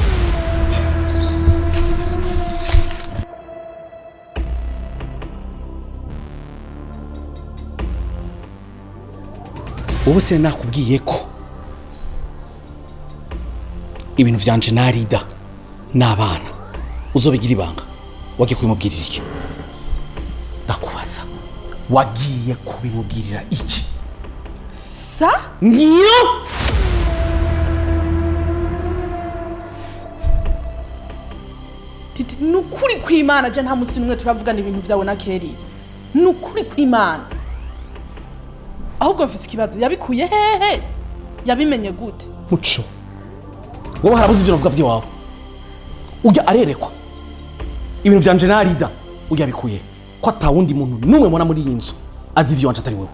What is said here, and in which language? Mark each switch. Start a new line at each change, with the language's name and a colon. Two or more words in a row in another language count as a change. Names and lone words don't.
Rundi: Wowe se nakubwiye ko ibintu vyanje narida n'abana uzobigira ibanga, wagiye kubimubwirira iki? Ndakubaza, wagiye kubimubwirira iki? Sa? Ngiyo! Titi, nukuri kw'Imana je nta musi numwe turavugana ibintu vyawe na Keria. Nukuri kw'Imana. Ahubwo mfise ikibazo, yabikuye hehe? Yabimenye gute? Muco, wowe harabuze ivyo navuga vyawe. Ujya arerekwa ibintu vyanje narida, ujya bikuye ko atawundi muntu numwe mona muri iyi nzu azi ivyo wanje atari wewe.